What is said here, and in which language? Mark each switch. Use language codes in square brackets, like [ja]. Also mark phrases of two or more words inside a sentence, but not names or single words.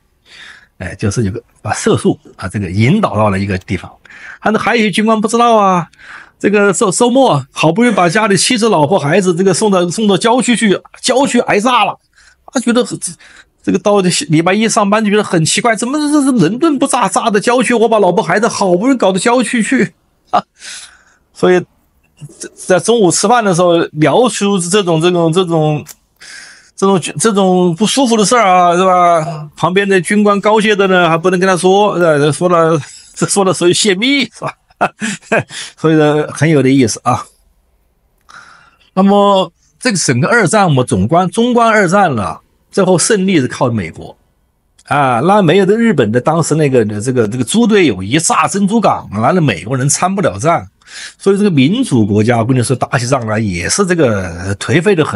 [zh] 哎，就是這個把射速啊，這個引導到了一個地方，還有一軍官不知道啊，這個周末好不容易把家裡妻子、老婆、孩子這個送到郊區去，郊區挨炸了，他覺得這個到禮拜一上班就覺得很奇怪，怎麼這是倫敦不炸的郊區，我把老婆孩子好不容易搞到郊區去啊，所以在中午吃飯的時候聊出這種不舒服的事兒啊，是吧？旁邊的軍官高階的呢，還不能跟他說，說了屬於泄密，是吧？所以呢，很有的意思啊。那麼這個整個二戰，我們中觀二戰了，最後勝利是靠美國啊，那沒有的日本的當時那個這個豬隊友一炸珍珠港，完了美國人參不了戰。所以這個民主國家，我跟你說，打起仗來也是這個頹廢的很。